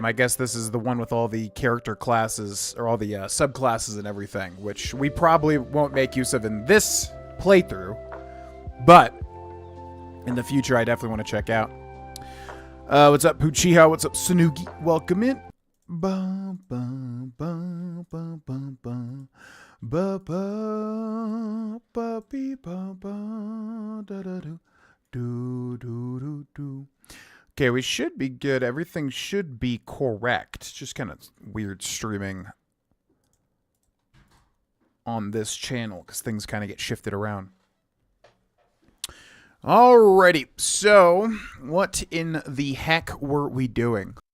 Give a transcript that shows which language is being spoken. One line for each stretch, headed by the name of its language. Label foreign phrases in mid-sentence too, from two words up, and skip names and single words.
English: I guess this is the one with all the character classes, or all the subclasses and everything, which we probably won't make use of in this playthrough, but in the future I definitely want to check out. What's up, Puchiha? What's up, Sanugi? Welcome in. Ba ba ba ba ba ba ba ba ba bee, ba ba da da do do do do do. Okay, we should be good. Everything should be correct. Just kind of weird streaming on this channel because things kind of get shifted around. Alrighty, so what in the heck were we doing?